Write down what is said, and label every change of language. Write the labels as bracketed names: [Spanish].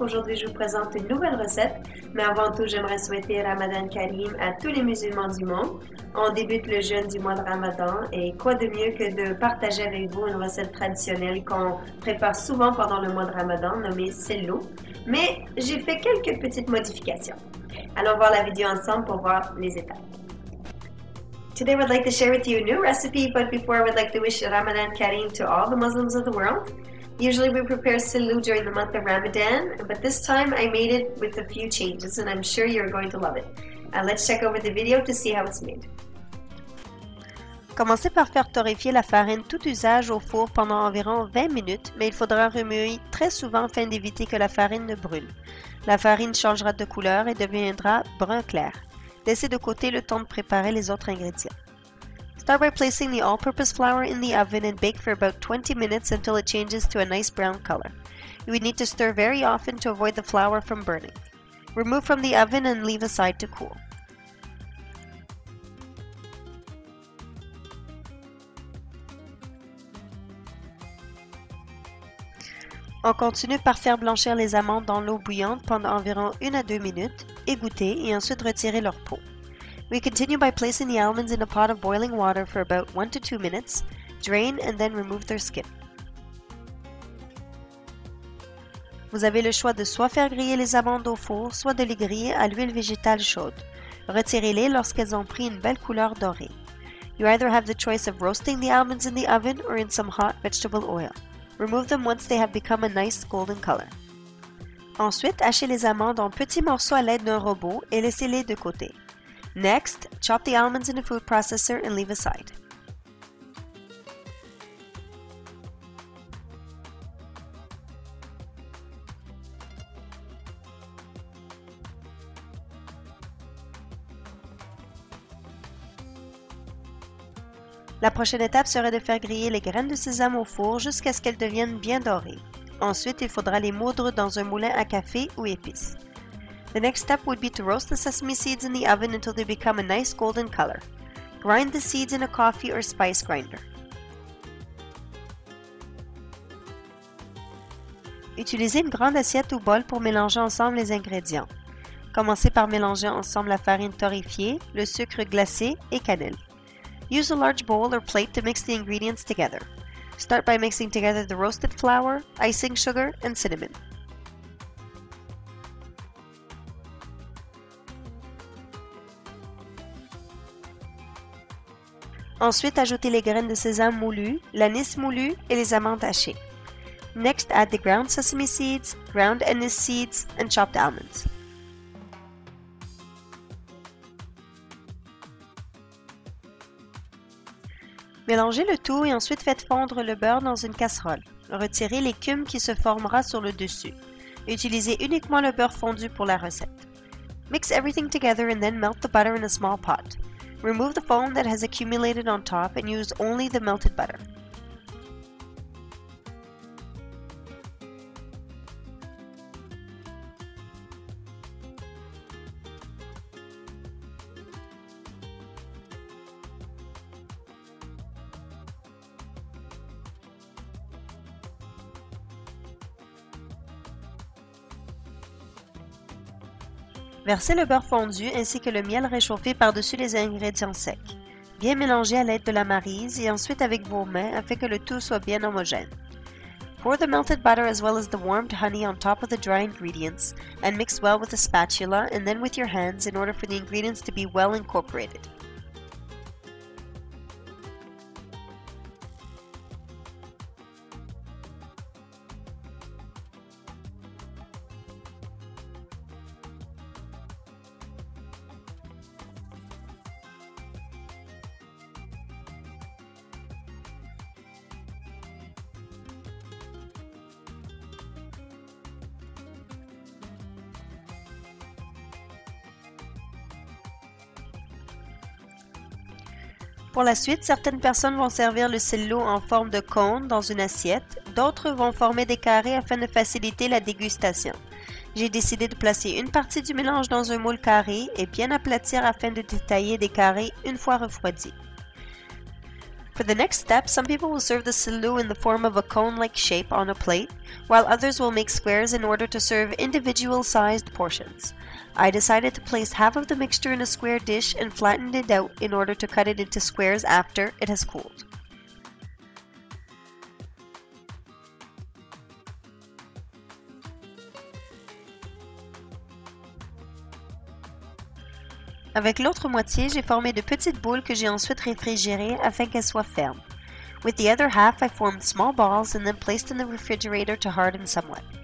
[French] Aujourd'hui, je vous présente une nouvelle recette. Mais avant tout, j'aimerais souhaiter Ramadan Karim à tous les musulmans du monde. On débute le jeûne du mois de Ramadan et quoi de mieux que de partager avec vous une recette traditionnelle qu'on prépare souvent pendant le mois de Ramadan, nommée Sellou. Mais j'ai fait quelques petites modifications. Allons voir la vidéo ensemble pour voir les étapes. [English] Today, we'd like to share with you a new recipe, but before, we'd like to wish Ramadan Kareem to all the Muslims of the world. Usually, we prepare Sellou during the month of Ramadan, but this time I made it with a few changes, and I'm sure you're going to love it. Let's check over the video to see how it's made. [French] Commencez par faire torréfier la farine tout usage au four pendant environ 20 minutes, mais il faudra remuer très souvent afin d'éviter que la farine ne brûle. La farine changera de couleur et deviendra brun clair. Laissez de côté le temps de préparer les autres ingrédients. [English] Start by placing the all-purpose flour in the oven and bake for about 20 minutes until it changes to a nice brown color. You would need to stir very often to avoid the flour from burning. Remove from the oven and leave aside to cool. [French] On continue par faire blanchir les amandes dans l'eau bouillante pendant environ 1 à 2 minutes, égoutter et ensuite retirer leur peau. [English] We continue by placing the almonds in a pot of boiling water for about 1 to 2 minutes, drain and then remove their skin. [French] Vous avez le choix de soit faire griller les amandes au four, soit de les griller à l'huile végétale chaude. Retirez-les lorsqu'elles ont pris une belle couleur dorée. [English] You either have the choice of roasting the almonds in the oven or in some hot vegetable oil. Remove them once they have become a nice golden color. [French] Ensuite, hachez les amandes en petits morceaux à l'aide d'un robot et laissez-les de côté. [English] Next, chop the almonds in a food processor and leave aside. [French] La prochaine étape serait de faire griller les graines de sésame au four jusqu'à ce qu'elles deviennent bien dorées. Ensuite, il faudra les moudre dans un moulin à café ou épices. [English] The next step would be to roast the sesame seeds in the oven until they become a nice golden color. Grind the seeds in a coffee or spice grinder. [French] Utilisez une grande assiette ou bol pour mélanger ensemble les ingrédients. Commencez par mélanger ensemble la farine torréfiée, le sucre glacé et cannelle. [English] Use a large bowl or plate to mix the ingredients together. Start by mixing together the roasted flour, icing sugar, and cinnamon. [French] Ensuite, ajoutez les graines de sésame moulues, l'anis moulu et les amandes hachées. [English] Next, add the ground sesame seeds, ground anise seeds, and chopped almonds. [French] Mélangez le tout et ensuite faites fondre le beurre dans une casserole. Retirez l'écume qui se formera sur le dessus. Utilisez uniquement le beurre fondu pour la recette. [English] Mix everything together and then melt the butter in a small pot. Remove the foam that has accumulated on top and use only the melted butter. [French] Versez le beurre fondu ainsi que le miel réchauffé par-dessus les ingrédients secs. Bien mélanger à l'aide de la maryse et ensuite avec vos mains afin que le tout soit bien homogène. [English] Pour the melted butter as well as the warmed honey on top of the dry ingredients and mix well with a spatula and then with your hands in order for the ingredients to be well incorporated. [French] Pour la suite, certaines personnes vont servir le sellou en forme de cône dans une assiette, d'autres vont former des carrés afin de faciliter la dégustation. J'ai décidé de placer une partie du mélange dans un moule carré et bien aplatir afin de détailler des carrés une fois refroidi. [English] For the next step, some people will serve the Sellou in the form of a cone-like shape on a plate, while others will make squares in order to serve individual-sized portions. I decided to place half of the mixture in a square dish and flattened it out in order to cut it into squares after it has cooled. [French] Avec l'autre moitié, j'ai formé de petites boules que j'ai ensuite réfrigérées afin qu'elles soient fermes. [English] With the other half, I formed small balls and then placed in the refrigerator to harden somewhat.